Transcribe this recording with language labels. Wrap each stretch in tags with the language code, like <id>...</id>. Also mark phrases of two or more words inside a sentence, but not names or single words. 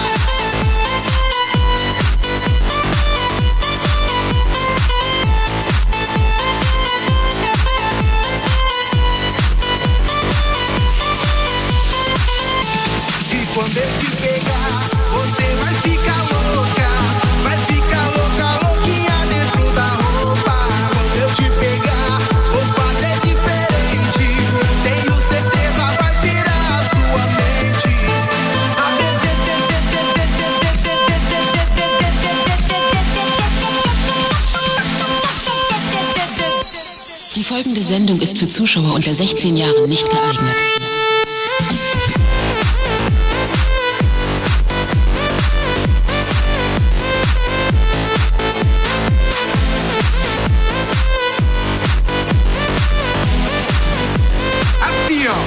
<pt>E quando eu te pegar, você vai ficar louca. Vai ficar louca, louquinha dentro da roupa. Quando eu te pegar, vou fazer diferente. Tenho certeza, vai pirar a sua mente.</pt> <de>Die folgende Sendung ist für Zuschauer unter 16 Jahren nicht geeignet.</de> <pt>Assim, ó.</pt>